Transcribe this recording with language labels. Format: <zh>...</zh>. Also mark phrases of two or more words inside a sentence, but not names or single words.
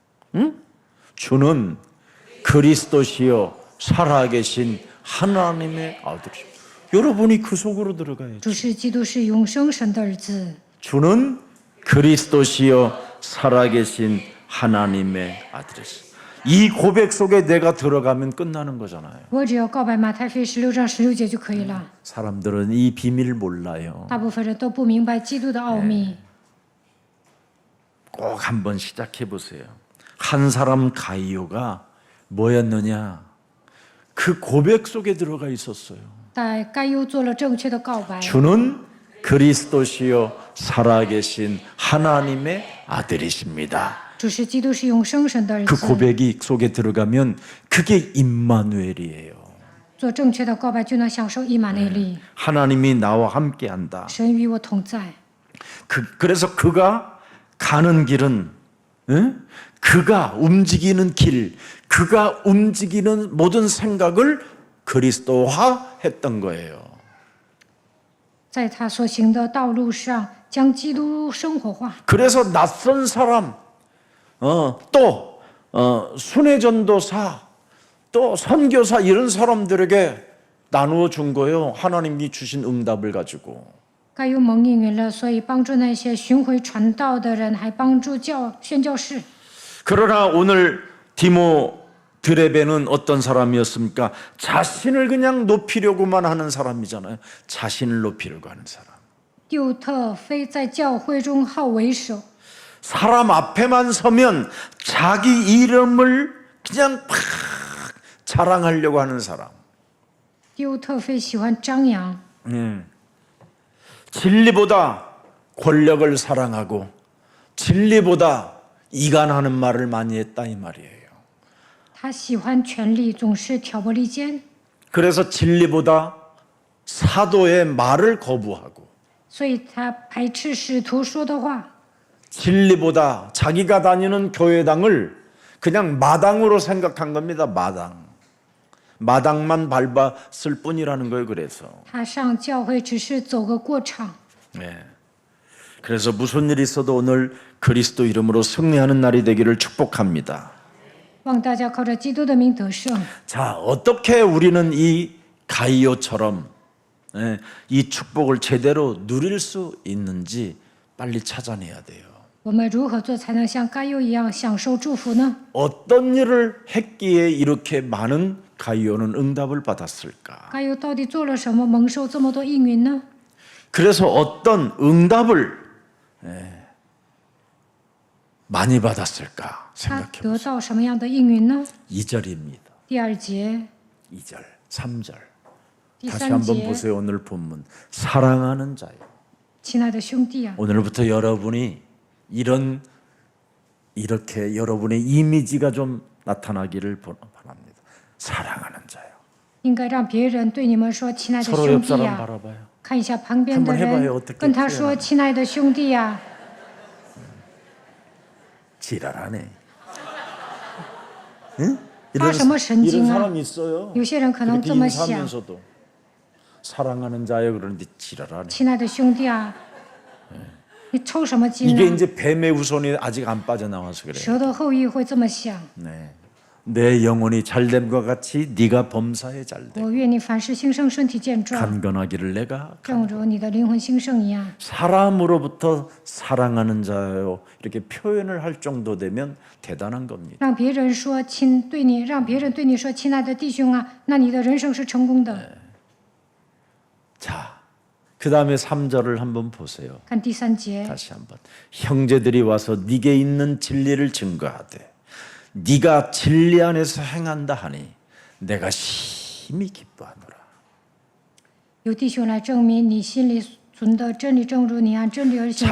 <ko>주는 그리스도시요 살아계신 하나님의 아들이십니다. 여러분이 그 속으로 들어가야죠.</ko> <zh>主是基督，是永生神的儿子。</zh> <ko>주는 그리스도시요 살아계신 하나님의 아들이십니다. 이 고백 속에 내가 들어가면 끝나는 거잖아요.</ko> <zh>我只要告白马太福音16章16节就可以了。</zh> <ko>사람들은 이 비밀을 몰라요.</ko> <zh>大部分人都不明白基督的奥秘。</zh> <ko>꼭 한번 시작해 보세요. 한 사람 가이오가 뭐였느냐? 그 고백 속에 들어가 있었어요.</ko> <zh>但该优做了正确的告白。</zh> <ko>주는 그리스도시요 살아계신 하나님의 아들이십니다.</ko> <zh>主是基督，是永生神的儿</zh> <ko>그</ko> <zh>子。</zh> <ko>고백이 속에 들어가면 그게 임마누엘이에요.</ko> <zh>做正确的告白，就能享受以马内利。</zh> <ko>하나님이 나와 함께한다.</ko> <zh>神与我同在。</zh> <ko>그래서 그가 가는 길은 그가 움직이는 길, 그가 움직이는 모든 생각을 그리스도화했던 거예요.</ko> <zh>在他所行的道路上，将基督生活化。</zh> <ko>그래서 낯선 사람, 또 순회전도사, 또 선교사 이런 사람들에게 나누어 준 거예요. 하나님이 주신 응답을 가지고.</ko> <zh>该有蒙应允了，所以帮助那些巡回传道的人，还帮助宣教士。</zh> <ko>그러나 오늘 디모드레베는 어떤 사람이었습니까? 자신을 그냥 높이려고만 하는 사람이잖아요. 자신을 높이려고 하는 사람.</ko> <zh>丢特非在教会中好为首，</zh> <ko>사람 앞에만 서면 자기 이름을 그냥 팍 자랑하려고 하는 사람.</ko> <zh>丢特非喜欢张扬，</zh> <ko>진리보다 권력을 사랑하고 진리보다 이간하는 말을 많이 했다 이 말이에요.</ko> <zh>他喜欢权力，总是挑拨离间，</zh> <ko>그래서 진리보다 사도의 말을 거부하고</ko> <zh>所以他排斥使徒说的话，</zh> <ko>진리보다 자기가 다니는 교회당을 그냥 마당으로 생각한 겁니다. 마당만 밟았을 뿐이라는 거예요. 그래서</ko> <zh>他上教会只是走个过场。</zh> <ko>네. 그래서 무슨 일이 있어도 오늘 그리스도 이름으로 승리하는 날이 되기를 축복합니다.</ko> <zh>望大家靠着基督的名得胜。</zh> <ko>자, 어떻게 우리는 이 가이오처럼 이 축복을 제대로 누릴 수 있는지 빨리 찾아내야 돼요.</ko> <zh>我们如何做才能像该优一样享受祝福呢？</zh> <ko>어떤 일을 했기에 이렇게 많은 가이오는 응답을 받았을까?</ko> <zh>该优到底做了什么，蒙受这么多应允呢？</zh> <ko>그래서 어떤 응답을 많이 받았을까</ko> <zh>他</zh> <ko>생각해</ko> <zh>得</zh> <ko>보세요.</ko> <zh>到什么样的应允呢？</zh> <ko>2절입니다.</ko> <zh>第2节、</zh> <ko>2절, 3절.</ko> <zh>第</zh> <ko>다시</ko> <zh>3</zh> <ko>한번</ko> <zh>节，</zh> <ko>보세요. 오늘 본문. 사랑하는 자요.</ko> <zh>亲爱的兄弟啊，</zh> <ko>오늘부터 여러분이 이렇게 여러분의 이미지가 좀 나타나기를 바랍니다. 사랑하는 자요.</ko> <zh>应该让别人对你们说：“亲爱的</zh> <ko>서로</ko> <zh>兄</zh> <ko>옆</ko> <zh>弟</zh> <ko>사람</ko> <zh>呀、</zh> <ko>바라봐요.</ko> <zh>看一下旁边的</zh> <ko>한번 해봐요</ko> <zh>人</zh> <ko>어떻게 ，</ko> <zh>跟他说：“</zh> <ko>표현하나.</ko> <zh>亲爱的兄弟呀、</zh> <ko>지랄하네. 응?</ko> <zh>发什么神</zh> <ko>이런</ko> <zh>经啊？</zh> <ko>사람 있어요.</ko> <zh>有些人可能</zh> <ko>그렇게</ko> <zh>这么想，</zh> <ko>인사하면서도 사랑하는 자요 그러는데 지랄하네.</ko> <zh>亲爱的兄弟啊，你抽什么筋</zh> <ko>이게</ko> <zh>呢？</zh> <ko>이제 뱀의 후손이 아직 안 빠져나와서 그래요.</ko> <zh>蛇的后裔会这么想。</zh> <ko>네. 내 영혼이 잘됨과 같이 네가 범사에 잘돼.</ko> <zh>我愿你凡事兴盛，身体健壮，</zh> <ko>간건하기를 내가</ko> <zh>正如你的灵魂兴盛一样。</zh> <ko>사람으로부터 사랑하는 자요 이렇게 표현을 할 정도 되면 대단한 겁니다.</ko> <zh>让别人说亲对你，让别人对你说亲爱的弟兄啊，那你的人生是成功的。</zh> <ko>자, 그 다음에 3절을 한번 보세요.</ko> <zh>看第3节，</zh> <ko>다시 한번. 형제들이 와서 네게 있는 진리를 증거하되 네가 진리 안에서 행한다 하니 내가 심히 기뻐하노라.</ko> <zh>有弟兄来证明你心里存的真理，正如你按真理而行，就</zh>